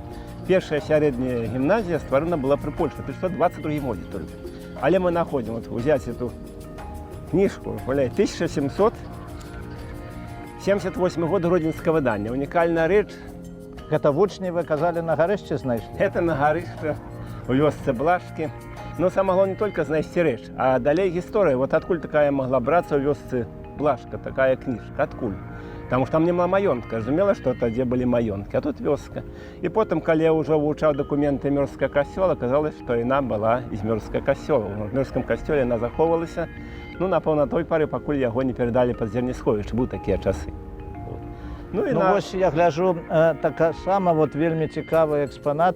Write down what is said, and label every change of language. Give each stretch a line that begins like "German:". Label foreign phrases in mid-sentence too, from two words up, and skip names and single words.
Belarusian: Першая сярэдняя гімназія стварана была пры Польшчы,
Russian: то есть
Belarusian: 22 годзе толькі. Але мы находзім,
Russian: вот узяць эту книжку,
Belarusian: 1778 год гродзенскае выданне. Унікальная рэч. Гэта вучні вы казалі на гарышчы знайшлі? Это на гарышча, у вёсцы Блажкі.
Russian: Но самое главное не только
Belarusian: знайсці рэч, а далей гісторыя. Вот адкуль такая могла брацца ў вёсцы Блажка, такая книжка, адкуль?
Russian: Потому что
Belarusian: там няма маёнтка, разумела, что тадзе былі маёнткі, а тут вёска. І потым, калі я ўжо вывучаў дакументы Мёрзскага касцёла,
Russian: аказалось, што
Belarusian: яна была з Мёрзскага касцёла. В Мёрзскім касцёле яна захоўвалася, ну, напэўна, той пары, пакуль яго не перадалі пад Зернісховіч, быў такія часы. Ну, вось я гляжу, така сама вот вельмі цікавы экспанат.